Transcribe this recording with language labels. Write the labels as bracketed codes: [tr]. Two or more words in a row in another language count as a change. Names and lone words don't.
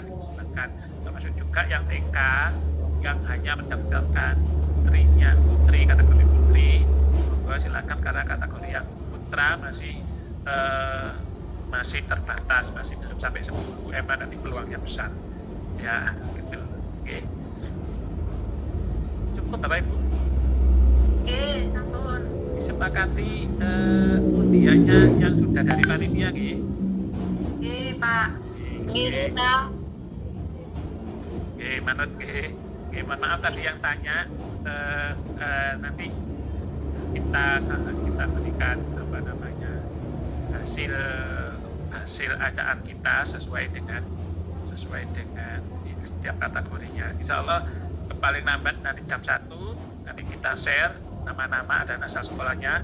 [id] Termasuk juga yang TK yang hanya mendaftarkan putri kategori putri, monggo silakan karena kategori yang putra masih terbatas, masih belum sampai 10 nanti peluangnya besar ya gitu. Oke. Cukup Bapak Ibu. Oke, sampun. Disepakati undiannya yang sudah dari panitia nggih. Oke, Pak. Nggih. Pak. [jv] Nggih, manut nggih. [id] Nggih, mohon maaf tadi yang tanya nanti kita berikan hasil acaan kita sesuai dengan setiap kategorinya. [ar] إن شاء الله [id] paling lambat nanti jam 1 nanti kita share nama-nama dan asal sekolahnya.